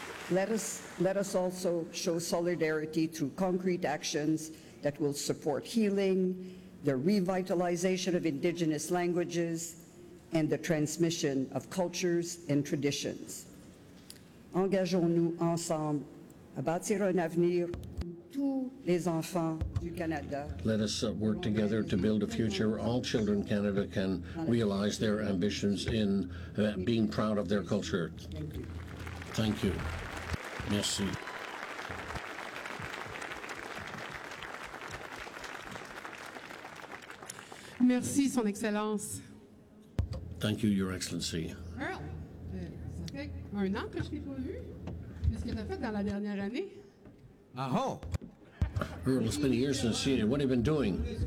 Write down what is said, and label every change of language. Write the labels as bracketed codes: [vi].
[en] Let us also show solidarity through concrete actions that will support healing, the revitalization of Indigenous languages, and the transmission of cultures and traditions. [fr] Engageons-nous ensemble à bâtir un avenir. [en] Let us work together to build a future where all children in Canada can realize their ambitions in being proud of their culture. Thank you. Merci. [fr] Merci, Son Excellence. [en] Thank you, Your Excellency. [fr] Earl, ça fait un an que je t'ai pas vu. Qu'est-ce que t'as fait dans la dernière année? Ah, oh! [en] Earl, it's been years since seeing you. What have you been doing?